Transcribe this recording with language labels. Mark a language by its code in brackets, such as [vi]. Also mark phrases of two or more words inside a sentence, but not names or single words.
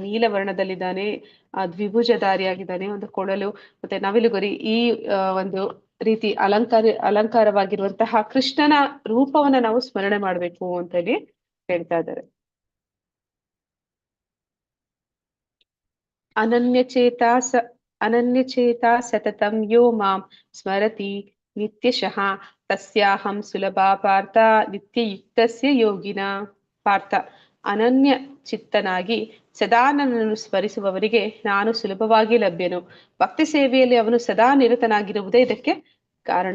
[kn] ನೀಲ ವರ್ಣದಲ್ಲಿದ್ದಾನೆ, ದ್ವಿಭುಜಧಾರಿಯಾಗಿದ್ದಾನೆ, ಒಂದು ಕೊಳಲು ಮತ್ತೆ ನವಿಲುಗರಿ, ಈ ಒಂದು ರೀತಿ ಅಲಂಕಾರವಾಗಿರುವಂತಹ ಕೃಷ್ಣನ ರೂಪವನ್ನ ನಾವು ಸ್ಮರಣೆ ಮಾಡ್ಬೇಕು ಅಂತ ಹೇಳಿ ಹೇಳ್ತಾ ಇದ್ದಾರೆ. [sa] ಅನನ್ಯಚೇತ ಸತತಂ ಯೋ ಮಾಂ ಸ್ಮರತಿ ನಿತ್ಯಶಃ ತಸ್ಯಾಹಂ ಸುಲಭ ಪಾರ್ಥ ನಿತ್ಯಯುಕ್ತಸ್ಯ ಯೋಗಿನ. [kn] ಪಾರ್ಥ, ಅನನ್ಯ ಚಿತ್ತನಾಗಿ ಸದಾ ನನ್ನನ್ನು ಸ್ಮರಿಸುವವರಿಗೆ ನಾನು ಸುಲಭವಾಗಿ ಲಭ್ಯನು. ಭಕ್ತಿ ಸೇವೆಯಲ್ಲಿ ಅವನು ಸದಾ ನಿರತನಾಗಿರುವುದೇ ಇದಕ್ಕೆ ಕಾರಣ.